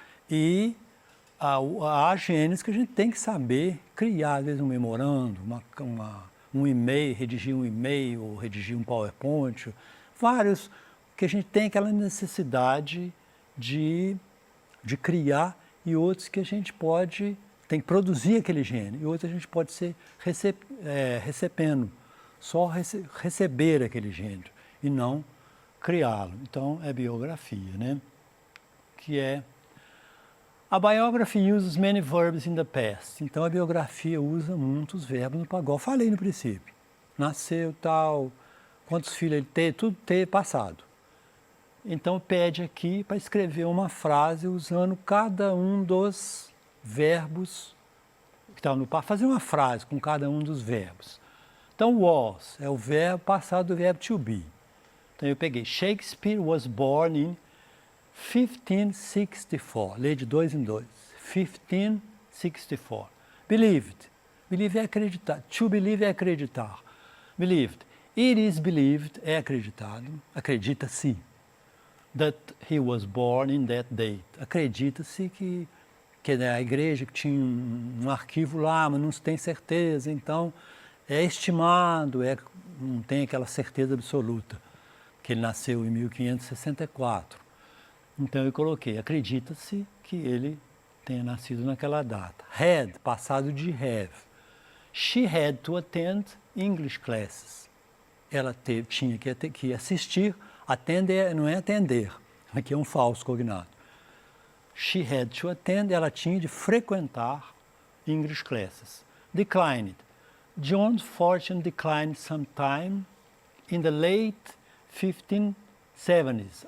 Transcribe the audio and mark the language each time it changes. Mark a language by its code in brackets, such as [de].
[pt] E há gêneros que a gente tem que saber criar, às vezes um memorando, um e-mail, redigir um e-mail, ou redigir um PowerPoint, vários que a gente tem aquela necessidade de criar, e outros que a gente tem que produzir aquele gênero, e outros a gente pode ser recebendo, só receber aquele gênero, e não criá-lo. Então, é biografia, né? Que é... [en] A biography uses many verbs in the past. [pt] Então, a biografia usa muitos verbos no passado. Falei no princípio. Nasceu, tal, quantos filhos ele teve, tudo teve passado. Então, pede aqui para escrever uma frase usando cada um dos verbos que estavam no passado. Fazer uma frase com cada um dos verbos. Então, was é o verbo passado do verbo to be. Então, eu peguei [en] Shakespeare was born in 1564. [pt] Lê de 2 em 2. 1564. Believed. Believe é acreditar. To believe é acreditar. Believed. [en] It is believed [pt] é acreditado. Acredita-se. [en] That he was born in that date. [pt] Acredita-se que a igreja que tinha um arquivo lá, mas não se tem certeza. Então, é estimado, não tem aquela certeza absoluta, que ele nasceu em 1564. Então, eu coloquei, acredita-se que ele tenha nascido naquela data. Had, passado de have. [en] She had to attend English classes. [pt] Ela tinha que assistir. Atender não é atender, aqui é um falso cognato. [en] She had to attend, [pt] ela tinha de frequentar [en] English classes. Declined. John's fortune declined sometime in the late 1570s.